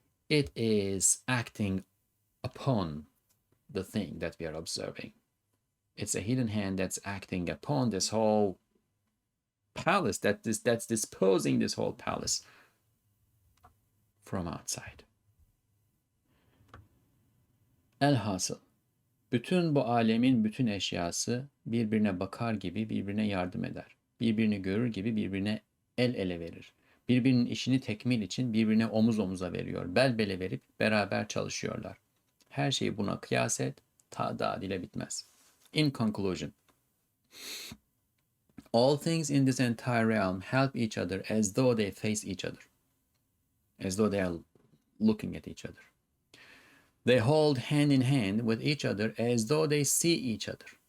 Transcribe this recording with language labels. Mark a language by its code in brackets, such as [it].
[en] It is acting upon the thing that we are observing. It's a hidden hand that's acting upon this whole palace, that's disposing this whole palace from outside. [tr] Elhasıl, bütün bu alemin bütün eşyası birbirine bakar gibi birbirine yardım eder. Birbirini görür gibi birbirine el ele verir. Birbirinin işini tekmil için birbirine omuz omuza veriyor. Bel bele verip beraber çalışıyorlar. Her şeyi buna kıyas et, tadad ile bitmez. [en] In conclusion, all things in this entire realm help each other as though they face each other, as though they are looking at each other. They hold hand in hand with each other as though they see each other.